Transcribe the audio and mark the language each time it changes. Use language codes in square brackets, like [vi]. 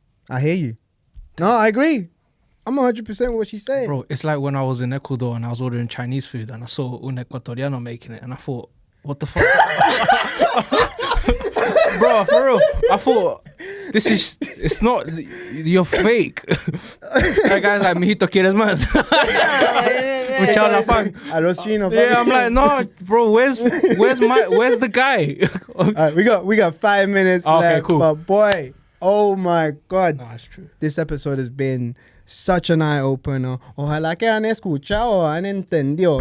[en] I hear you. No, I agree. I'm 100% with what she's saying. Bro, it's like when I was in Ecuador and I was ordering Chinese food and I saw [es] un Ecuatoriano [en] making it and I thought, what the fuck? Bro, for real. I thought, it's not, you're fake. That guy's like, [es] mijito, ¿quieres más? [en] Which I like, [es] Arroz chino. [en] yeah, I'm like, no, bro, where's the guy? All right, we got 5 minutes Okay, left. cool. But boy, oh my God. No, that's true. This episode has been such an eye-opener. [es] Ojalá que han escuchado, han entendido.